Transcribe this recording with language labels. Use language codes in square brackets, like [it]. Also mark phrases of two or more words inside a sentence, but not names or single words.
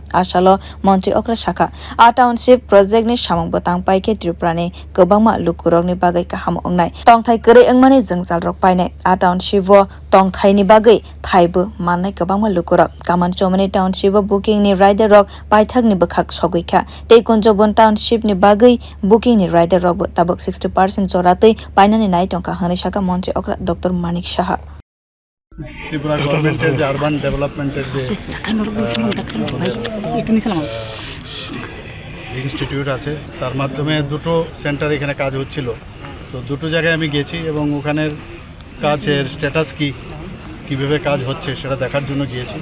[trp] A salo montri okra shaka. A [en] township project [trp] ni samung bwtang paike Tripurani Kwbangma lukurokni bagai kaham ongnai tongthai kwrwi wngmani jwngjal rok painai a township o tongthaini bagai thaibo mannai kwbangma lukurok kaman chomani township o booking ni rider rok paithakni bwkhaktwi kha tei kunjobon township ni bagai booking ni rider rok bo tabuk 60% joratwi painani nai tongkha hwnwi saka montri okra Dr. Manik Saha [bn] ত্রিপুরা গভর্নমেন্টের যে [en] urban development [bn] যে ইনস্টিটিউট আছে তার মাধ্যমে দুটো সেন্টার এখানে কাজ হচ্ছিল। তো দুটো জায়গায় আমি গেছি এবং ওখানের কাজের স্ট্যাটাস কীভাবে কাজ হচ্ছে সেটা দেখার জন্য গিয়েছি।